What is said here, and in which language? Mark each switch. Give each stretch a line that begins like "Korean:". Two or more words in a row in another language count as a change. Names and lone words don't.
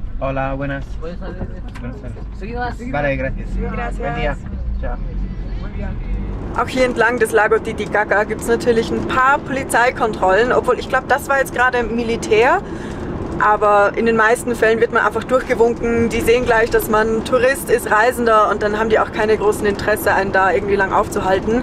Spanish: Hola, buenas. Buenas tardes. Vale, gracias. Buen día. Ciao.
German: Auch hier entlang des Lago Titicaca gibt es natürlich ein paar Polizeikontrollen, obwohl ich glaube, das war jetzt gerade Militär. Aber in den meisten Fällen wird man einfach durchgewunken. Die sehen gleich, dass man Tourist ist, Reisender, und dann haben die auch keine großen Interesse, einen da irgendwie lang aufzuhalten.